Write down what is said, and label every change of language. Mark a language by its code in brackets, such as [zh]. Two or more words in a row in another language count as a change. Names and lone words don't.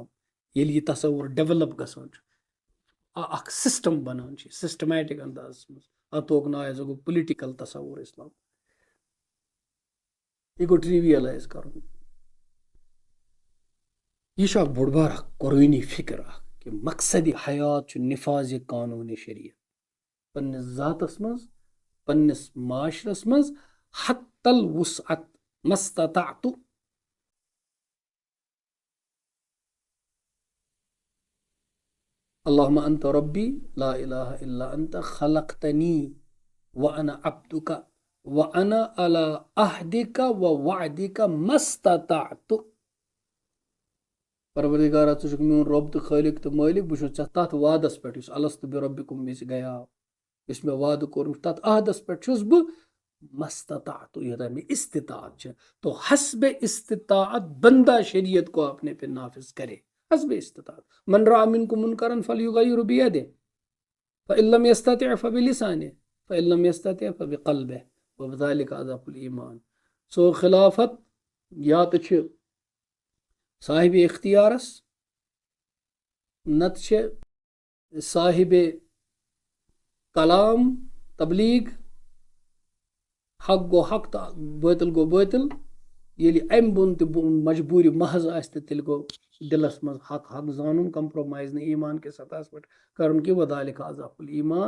[ks] ییٚلہِ یہِ تصور ڈیولپ گژھان چھُ، اکھ سسٹم بنان چھُ سسٹمیٹک اندازس منٛز، اتھ تھوٚوُکھ ناو یہِ گوٚو پُلٹِکل تصور اسلام. یہِ گوٚو ٹریویلایز کرُن. یہِ چھُ اکھ بوٚڑ بار اکھ قرٲنی فکر اکھ کہِ مقصدِ حیات چھُ نفاظِ قانوٗنِ شریعت. پننِس ذاتس منٛز، پننِس معاشرس منٛز [ar] حت الوسعت [ks] مستطعت. [ar] اللهم انت ربي لا اله الا انت خلقتني وانا عبدك وانا على عهدك ووعدك ما استطعت. [ks] پروردگارا ژٕ چھُکھ میون رۄب تہٕ خٲلق تہٕ مٲلک، بہٕ چھُس ژےٚ تتھ وعدس پٮ۪ٹھ یُس [ar] الستُ بربکم [ks] وِزِ گٔیاو، یُس مےٚ وعدٕ کوٚرمُت تتھ عہدس پٮ۪ٹھ چھُس بہٕ مستطعت، یوتام مےٚ استطاعت چھِ. [ur] تو حسب استطاعت بندہ شریعت کو اپنے پہ نافذ کرے. حسب استطاعت. [ar] من رأى منكم منكرا فليغيره بيده فإن لم يستطع فبلسانه فإن لم يستطع فبقلبه وذلك أضعف الإيمان. [ks] سو خلافت یا تہٕ چھِ صاحب اختیارس، نتہٕ چھِ صاحب کلام تبلیغ. حق گوٚو حق تہٕ باطل گوٚو باطل. ییٚلہِ امہِ بۄن تہِ مجبوٗرِ محض آسہِ تہٕ تیٚلہِ گوٚو دِلس منٛز حق حق زانُن، کمپرومایز نہٕ ایمان کِس سطحس پٮ۪ٹھ کرُن کہِ [ar] وذالِکَ اضعف الایمان.